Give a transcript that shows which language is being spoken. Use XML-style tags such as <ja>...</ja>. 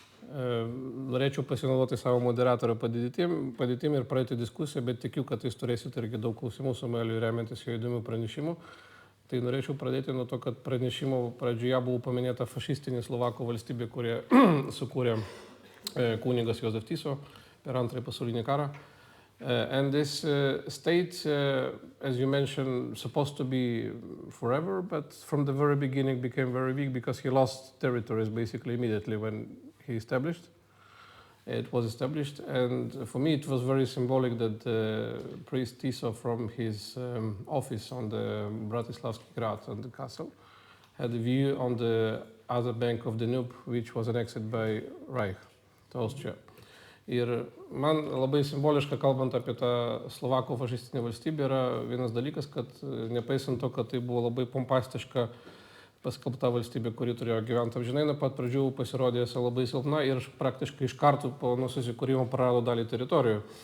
<lt>Norėčiau pasinaudoti savo moderatorių padėtimi ir praeiti diskusiją, bet tikiu, kad jūs turėsite irgi daug klausimų Samueliui remiantis jo įdomių pranešimų. Tai norėčiau pradėti nuo to, kad pranešimo pradžioje buvo paminėta fašistinė Slovakų valstybė, kurie sukūrė kunigas Jozef Tiso per Antrąjį pasaulinį karą.</lt> <en>And this state, as you mentioned, supposed to be forever, but from the very beginning became very weak because he lost territories basically immediately when it was established, and for me it was very symbolic that priest Tiso from his office on the Bratislavski Grad on the castle had a view on the other bank of the Danube, which was annexed by Reich to Austria.</en> <lt>Ir man labai simboliška, kalbant apie tą Slovakų fašistinę valstybę, yra vienas dalykas, kad nepaisant to, kad tai buvo labai pompastiška paskelbta valstybė, kuri turėjo gyventi amžinai, nuo pat pradžių pasirodė labai silpna ir praktiškai iš karto po susikūrimo prarado dalį teritorijų.</lt>